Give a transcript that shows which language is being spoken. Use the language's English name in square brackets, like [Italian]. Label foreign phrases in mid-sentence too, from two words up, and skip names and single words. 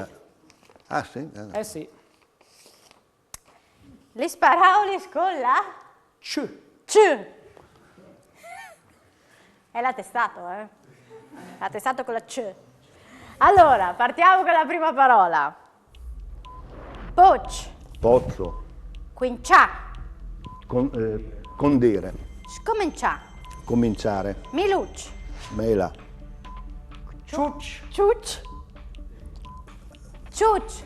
[Italian] Ah sì? Eh sì. li sparaoli scolla? C. C. È l'attestato, L'attestato con la C. Allora, partiamo con la prima parola. [Friulian] Poch, [Italian] Pozzo. [Friulian] quincià, [Italian] Condire. [Friulian] scomincià, [Italian] Cominciare. [Friulian] miluc, [Italian] Mela. [Friulian] Ciuc. ciuc, ciuc,